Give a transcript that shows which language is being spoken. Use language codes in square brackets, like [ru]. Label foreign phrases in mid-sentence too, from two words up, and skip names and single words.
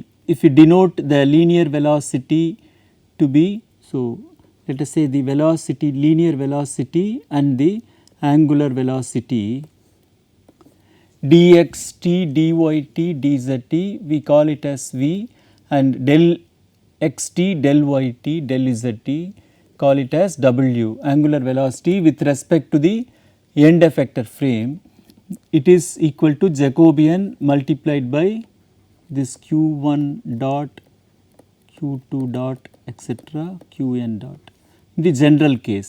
[en] If we denote the linear velocity to be, so let us say the velocity, linear velocity and the angular velocity dxt, dyt, dzt, we call it as v, and del xt, del yt, del zt, call it as w, angular velocity with respect to the end effector frame. It is equal to Jacobian multiplied by this q1 dot, q2 dot etc., qn dot in the general case.